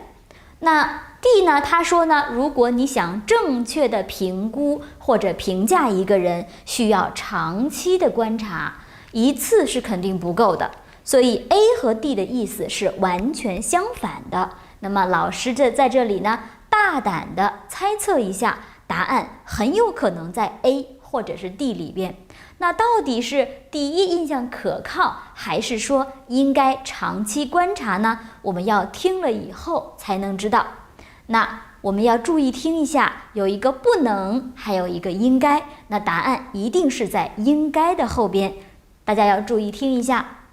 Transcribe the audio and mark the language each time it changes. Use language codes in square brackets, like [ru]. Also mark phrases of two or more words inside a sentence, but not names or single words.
[zh] 那 D 呢，他說呢，如果你想正確的評估或者評價一個人，需要長期的觀察，一次是肯定不夠的。所以 A 和 D 的意思是完全相反的。那麼老師在這裡呢，大膽的猜測一下，答案很有可能在 A 或者是 D 裡邊。那到底是第一印象可靠，還是說應該長期觀察呢？我們要听了以後才能知道。那我們要注意聽一下，有一個不能，還有一個應該。那答案一定是在應該的後邊，大家要注意聽一下。